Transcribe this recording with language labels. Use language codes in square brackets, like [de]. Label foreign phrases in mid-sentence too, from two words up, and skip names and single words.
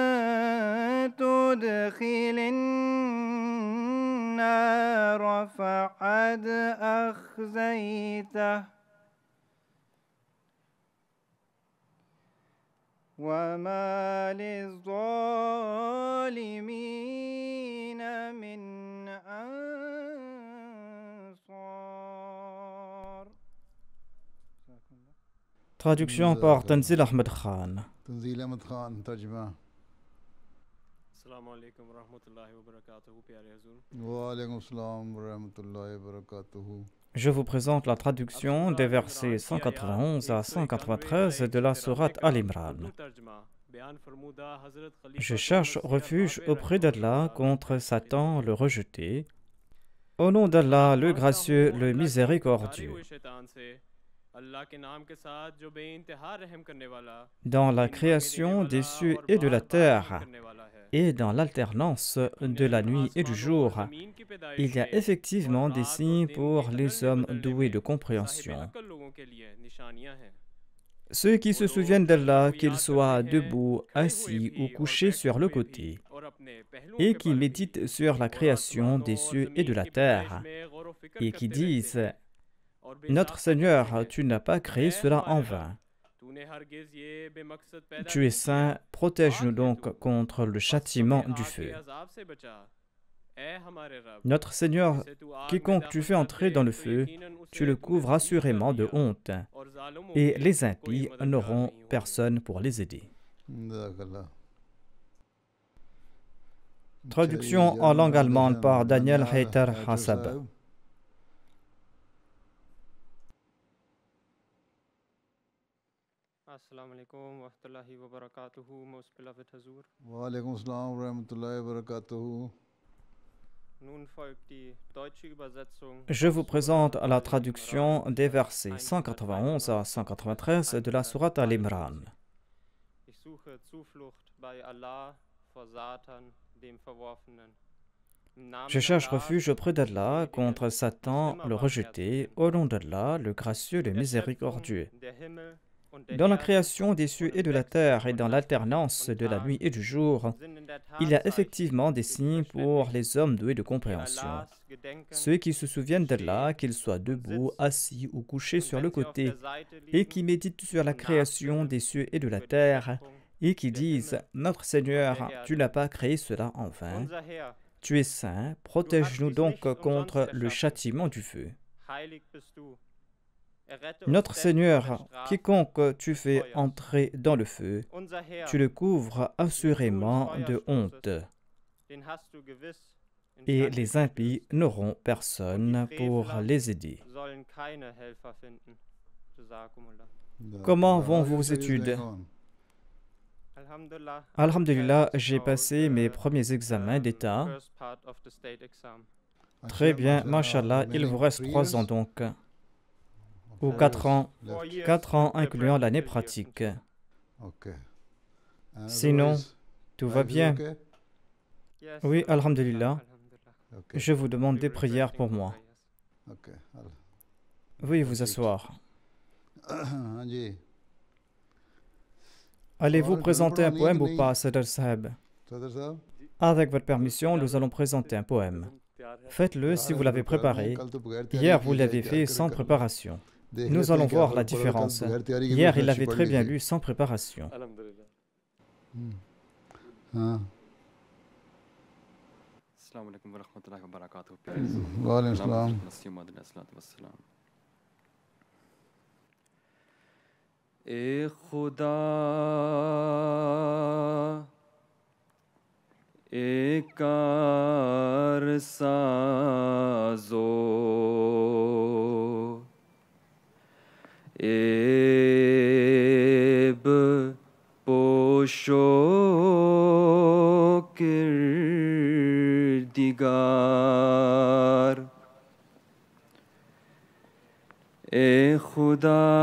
[ar] تدخل النار فقد أخزيته وما للظالمين من أنصار. [fr] Traduction par Tanzil Ahmed Khan. [ur] تنزیل احمد خان ترجمہ. [ar] السلام عليكم رحمة الله و بركاته [ur] پیارے حضور. [ar] وعليكم السلام رحمة الله و بركاته. [fr] Je vous présente la traduction des versets 191 à 193 de la sourate Al-Imran. Je cherche refuge auprès d'Allah contre Satan le rejeté. Au nom d'Allah, le gracieux, le miséricordieux. [ur] اللہ کے نام کے ساتھ جو بے انتہا رحم کرنے والا, [fr] dans la [ur] بن مانگے دینے [fr] création des [ur] वाला [fr] cieux [ur] और [fr] et de la [ur] بار بار رحم [fr] terre [ur] کرنے والا ہے. [fr] et dans l'alternance de la nuit et du [ur] آسمانوں اور [fr] jour. [ur] زمین کی پیدائش [fr] Il y a [ur] میں اور [fr] effectivement des [ur] رات اور [fr] signes [ur] दिन [fr] pour [ur] के [fr] les hommes [ur] बदलने [fr] doués de [ur] میں صاحب [fr] compréhension. [ur] عقل لوگوں کے لیے نشانیاں ہیں. [fr] Ceux qui se souviennent d'Allah, qu'ils soient [ur] ہیں, [fr] debout, [ur] کھڑے ہوئے [fr] assis [ur] भी [fr] ou [ur] और [fr] couchés [ur] बैठे [fr] sur le [ur] ہوئے بھی [fr] côté, [ur] اور اپنے پہلوؤں [fr] et [ur] के [fr] qui [ur] بل بھی [fr] méditent sur la [ur] और [fr] création [ur] आसमानों [fr] des [ur] और [fr] cieux et de [ur] जमीन [fr] la [ur] کی پیدائش [fr] terre, [ur] میں غور و فکر [fr] et qui [ur] کرتے رہتے [fr] disent [ur] ہیں اور [fr] Notre [ur] بےساختہ ہوتے [fr] Seigneur, [ur] हैं। [fr] tu n'as pas créé [ur] ऐ [fr] cela en [ur] हमारे [fr] vain. [ur] رب، تونے ہرگز یہ بےمقصد پیدا [fr] Tu [ur] नहीं [fr] es saint, [ur] किया। [fr] protège-nous [ur] پاک ہے [fr] donc [ur] तू, [fr] contre le [ur] बस [fr] châtiment [ur] हमें [fr] du [ur] آگ کے [fr] feu. [ur] عذاب سے بچا۔ اے ہمارے رب, [fr] Notre Seigneur, [ur] جسے تو آگ میں [fr] quiconque tu [ur] दाखिल [fr] fais [ur] कर [fr] entrer [ur] दे [fr] dans le [ur] तो [fr] feu, [ur] यकीनन [fr] tu [ur] उसे [fr] le [ur] तूने [fr] couvres [ur] ذلیل کر [fr] assurément de [ur] दिया [fr] honte, [ur] اور ظالموں [fr] et [ur] के [fr] les [ur] कोई [fr] impies [ur] मददगार [fr] n'auront [ur] نہیں ہونگے. [fr] personne pour les aider. Jazakallah. Traduction en langue allemande par Daniel Hayter Hassab. [ur] साहब [ar] السلام عليكم ورحمة الله وبركاته. [en] Most beloved Hazur, [ar] وعليكم السلام رحمة الله وبركاته. [de] nun folgt die deutsche Übersetzung. [fr] Je vous présente la traduction des versets 191 à 193 de la sourate Al-Imran. [de] Ich suche Zuflucht bei Allah vor Satan, dem Verworfenen. Im Namen [fr] Je cherche [de] Allahs, [fr] refuge auprès d'Allah contre Satan, le rejeté, au nom d'Allah, le gracieux, le miséricordieux. [de] der Himmel und der [fr] Dans la [de] Erde [fr] création des cieux et de la terre et dans l'alternance de la nuit et du jour, [de] sind in der Tat [fr] il y a [de] Zeichen, [fr] effectivement des signes pour les hommes doués de [de] die [fr] compréhension. [de] Allahs gedenken [fr] Ceux qui se souviennent d'Allah, qu'ils soient debout, assis ou couchés sur le côté, et qui méditent sur la création des cieux et de la terre, et qui disent « Notre Seigneur, tu n'as pas créé cela en vain. [de] Unser Herr, [fr] Tu es saint, protège-nous donc contre le châtiment du feu. [de] heilig bist du. Errette uns [fr] Notre [de] denn von der [fr] Seigneur, [de] Strafe. [fr] quiconque tu fais entrer dans le feu, [de] Unser Herr, [fr] tu le couvres assurément de honte, [de] den hast du gewiss in [fr] et [de] Schande [fr] les impies n'auront personne pour les aider. [de] sollen keine Helfer finden. [fr] Jazakumullah. Comment vont vos études? Alhamdulillah. Alhamdulillah, j'ai passé mes premiers examens d'État. [en] First part of the state exam. [fr] Très bien, mashallah, il vous reste 3 ans donc, ou 4 ans, 4 ans incluant l'année pratique. Sinon, tout va bien. Yes, Oui, alhamdulillah. Alhamdulillah. Je vous demande des [en] We were [fr] prières [en] drafting [fr] pour moi. [en] prayers. [fr] Veuillez vous asseoir. [ur] ہاں جی [fr] Allez-vous [ur] और [fr] présenter un [ur] गुरु [fr] poème [ur] नहीं [fr] ou pas, Sadr Saheb? [ur] صدر صاحب [fr] Avec votre permission, nous allons présenter un poème. Faites-le si vous l'avez préparé. [ur] کل تو بغیر تیاری [fr] Hier, [ur] के [fr] vous [ur] जाए, [fr] l'avez [ur] क्या [fr] fait [ur] करें [fr] sans [ur] कल? [fr] préparation. [ur] देख [fr] Nous [ur] लेते [fr] allons [ur] ہیں کیا [fr] voir [ur] फर्क [fr] la [ur] پڑا، کل [fr] différence. [ur] بغیر تیاری کے [fr] Hier, [ur] भी [fr] il [ur] अच्छी [fr] l'avait [ur] पढ़ [fr] très [ur] ली [fr] bien [ur] थी। [fr] lu sans préparation. [ur] हाँ [ar] السلام عليكم ورحمة الله وبركاته. وعليكم السلام [ur] اے خدا اے کار سازو عیب پوشو کردگار اے خدا